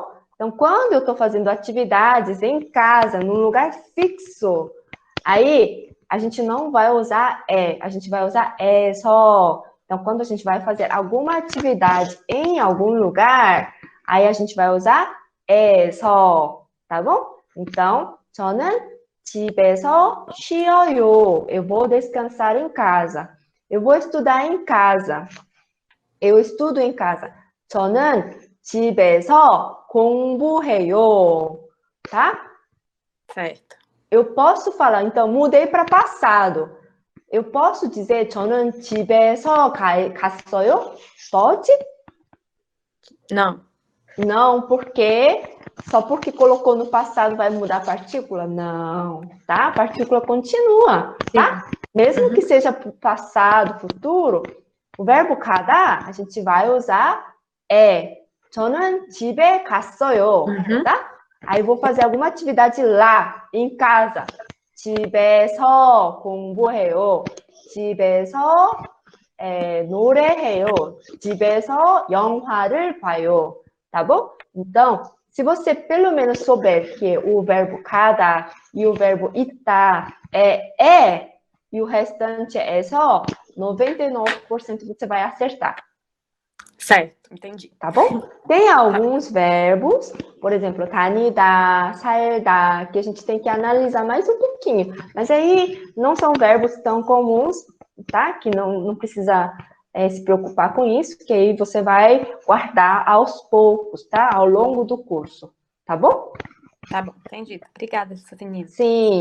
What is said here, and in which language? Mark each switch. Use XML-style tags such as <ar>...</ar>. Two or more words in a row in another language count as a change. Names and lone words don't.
<pt>Então, quando eu estou fazendo atividades em casa, num lugar fixo, aí a gente não vai usar a gente vai usar só. Então, quando a gente vai fazer alguma atividade em algum lugar, aí a gente vai usar só, tá bom? Então,</pt> <ko>저는 집에서 쉬어요.</ko> <pt>Eu vou descansar em casa. Eu vou estudar em casa. Eu estudo em casa.</pt> <ko>저는 집에서 공부해요.</ko> <pt>Tá? Certo. Eu posso falar, então, mudei para passado. Eu posso dizer</pt> <ko>저는 집에서 갔어요?</ko> <pt>Pode? Não. Não, porque só porque colocou no passado vai mudar a partícula? Não, tá? A partícula continua, tá? Mesmo que seja passado, futuro, o verbo 가다 a gente vai usar</pt> <ko>저는 집에 갔어요,</ko> <pt>tá? Aí eu vou fazer alguma atividade lá, em casa.</pt> <ko>집에서 공부해요. 집에서 노래해요. 집에서 영화를 봐요.</ko> <pt>Tá bom? Então, se você pelo menos souber que o verbo cada e o verbo 있다 e o restante é só, 99% você vai acertar. Certo, entendi. Tá bom? Tem alguns verbos, por exemplo,</pt> <ko>다니다, 살다,</ko> <pt>que a gente tem que analisar mais um pouquinho. Mas aí não são verbos tão comuns, tá? Que não precisa se preocupar com isso, que aí você vai guardar aos poucos, tá? Ao longo do curso, tá bom? Tá bom, entendi. Obrigada, Sofia.</pt>